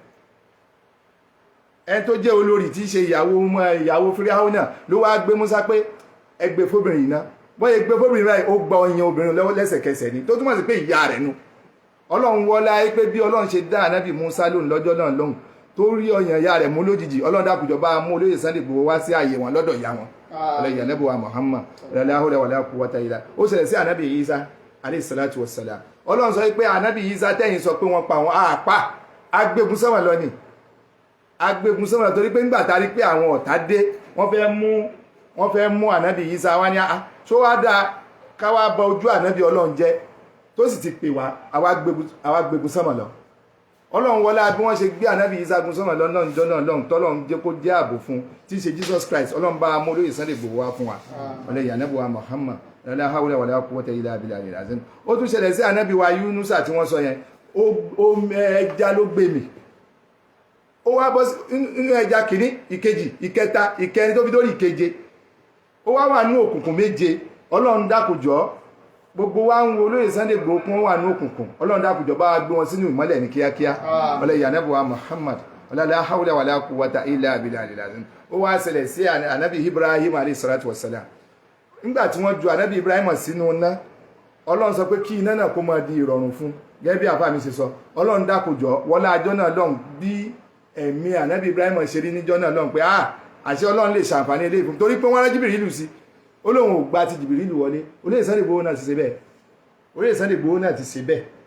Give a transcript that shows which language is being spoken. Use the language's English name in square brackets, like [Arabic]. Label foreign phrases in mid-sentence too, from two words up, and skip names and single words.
[Yoruba] ẹni tó jẹ́ olórí tí í ṣe ìyàwó Fíráúnà ló wá gbé Musa pé ẹgbẹ́ fóbìnrin yìí náà wọ́n yẹ gbé fóbìnrin báyìí ó gba ọyàn obìnrin lọ́wọ́ lẹ́sẹ̀kẹsẹ̀ ni tó túmọ̀ sí pé ìyá rẹ̀ nu ọlọ́run wọlá pé bí ọlọ́run ṣe dá ànábì Musa lóhùn lọ́jọ́ náà lóhùn tó rí ọyàn ìyá rẹ̀ mú lójijì ọlọ́run dákùjọ bá mú olóyè Sunday Igboho wá sí ààyè wọn lọ́dọ̀ ìyá wọn ọlọ́yìn ànábì wa Muhammad [Arabic] لا حول ولا قوة إلا [Yoruba] ó ṣẹlẹ̀ sí ànábì Isa [Arabic] عليه الصلاة والسلام [Yoruba] ọlọ́run sọ pé ànábì Isa tẹ́yìn sọ pé wọ́n pa àwọn àpá agbégun sọ́wọ́n lọ ni agbégun sọ́wọ́n torí pé ńgbà tá a rí pé àwọn ọ̀tá dé wọ́n fẹ́ mú ànábì Isa wá ní tó wá dáa káwá bọ ojú ànábì ọlọ́run jẹ́ tó sì ti pè wá àwa gbégun sọ́mọ̀ lọ ọlọ́run wọlé bí wọ́n ṣe gbé ànábì Isa gun sọ́mọ̀ lọ́nà jọ náà lọ́hùn tọ́lọ́run jẹ́ kó jẹ́ ààbò fún tí í ṣe Jesus Christ ọlọ́run bá mú olóyè Sunday Igboho wá fún wa ọlẹ́yìn ànábì wa Muhammad [Arabic] لا حول ولا قوة إلا بالله العظيم [Yoruba] ó tún ṣẹlẹ̀ sí ànábì wa Yunusa tí wọ́n sọ yẹn ẹja ló gbé mi ó wá bọ́ inú ẹja kìíní ìkejì ìkẹta ìkẹrin tó fi dórí ìkeje ó wá wà ní òkùnkùn méje ọlọ́run dákùjọ́ gbogbo wa ń wo olóyè Sunday Igboho kún wà ní òkùnkùn ọlọ́run dákùjọ́ bá gbé wọn sínú ìmọ́lẹ̀ ní kíákíá ọlọ́yìn ànábì wa Muhammad [Arabic] لا حول ولا قوة إلا بالله العظيم [Yoruba] ó wá ṣẹlẹ̀ sí ànábì Ibrahim [Arabic] عليه الصلاة والسلام [Yoruba] nígbà tí wọ́n ju ànábì Ibrahim sínú iná ọlọ́run sọ pé kí iná náà kó máa di ìrọ̀rùn fún gẹ́gẹ́ bí àfáà mi ṣe sọ ọlọ́run dákùjọ́ wọlé ajọ́ náà lọ́hùn bí ẹ̀mí ànábì Ibrahim ṣe rí níjọ́ náà lọ́hùn pé àṣẹ ọlọ́run lè ṣàǹfààní eléyìí fún torí pé wọ́n rán Jìbìrìlù sí olóhùn ò gba ti Jìbìrìlù wọlé olóyè Sunday Igboho náà ti ṣe bẹ́ẹ̀ olóyè Sunday Igboho náà ti ṣe bẹ́ẹ̀